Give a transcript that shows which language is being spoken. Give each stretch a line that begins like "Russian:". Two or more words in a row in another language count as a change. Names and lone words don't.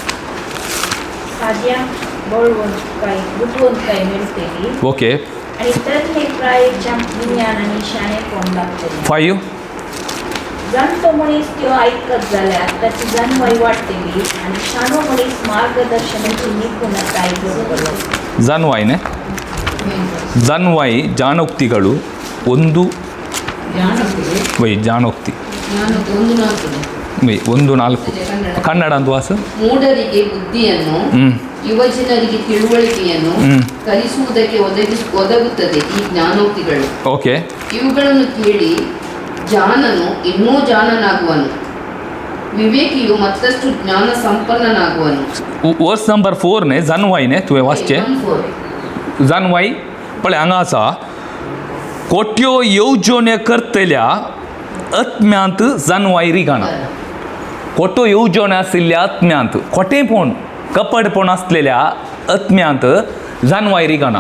Konkani: ओके 5 जाणटो मनीस त्यो आयकत जाल्यार ताची जाणवाय वाडटली आनी शाणो मनीस मार्गदर्शनाची निपुणताय जोडटलो.
Kannada: जान्वाय ನೇ जान्वाय ಜಾಣೋಕ್ತಿಗಳು 1 ಜಾಣೋಕ್ತಿ 1:4 ಕನ್ನಡ ಅಂತ ವಾಸ. ಮೂಢರಿಗೆ ಬುದ್ಧಿಯನ್ನು ಯುವಜನರಿಗೆ ತಿಳುವಳಿಕೆಯನ್ನು ಕಲಿಸುವುದಕ್ಕೆ ಒದಗುತ್ತದೆ ಈ ಜ್ಞಾನೋಕ್ತಿಗಳು. ಓಕೆ ಇವುಗಳನ್ನು ಕೇಳಿ ಜಾನನು ಇನ್ನೂ ಜಾಣನಾಗುವನು, ವಿವೇಕಿಯು ಮತ್ತಷ್ಟು ಜ್ಞಾನ ಸಂಪನ್ನನಾಗುವನು.
Konkani: वर्स नंबर 4 ने जान्वाय ने तुवें वाचचें. जान्वाय पळय हांगा आसा कोट्यो येवजण्यो करतल्या आत्म्यांत जान्वाय रिगाना. खोटो येवजण्यो आशिल्ल्या आत्म्यांत खोटेपण कपडपण आसलेल्या आत्म्यांत जान्वाय रिगाना.